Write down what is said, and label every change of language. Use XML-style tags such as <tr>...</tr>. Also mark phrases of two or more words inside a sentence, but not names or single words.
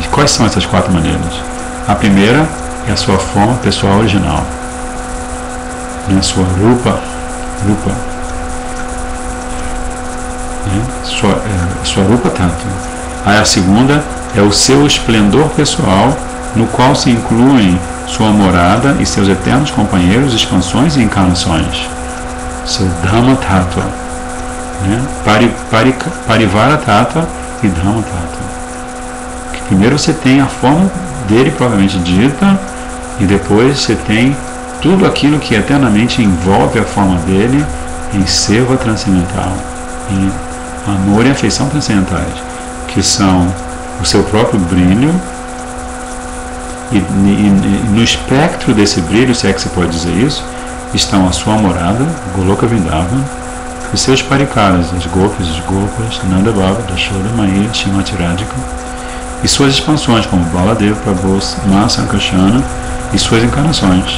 <pt>Quais são essas 4 maneiras? A primeira é a sua forma pessoal original, sua rupa, sua rupa tattva. Aí a segunda é o seu esplendor pessoal, no qual se incluem sua morada e seus eternos companheiros, expansões e encarnações. Seu Dhamma tattva, Parivara tattva e Dhamma tattva. Que primeiro você tem a forma dele propriamente dita, e depois você tem tudo aquilo que eternamente envolve a forma dele em seva transcendental, em amor e afeição transcendentais, que são o seu próprio brilho, E no espectro desse brilho, se é que se pode dizer isso, estão a sua morada, Goloka Vrindavan, e seus parikaras, as gopis, os gopas, Nanda Baba, Yashoda, Maya, Shrimati Radhika, e suas expansões, como Baladeva, Prabhu, Ma Sankarsana, e suas encarnações.</pt>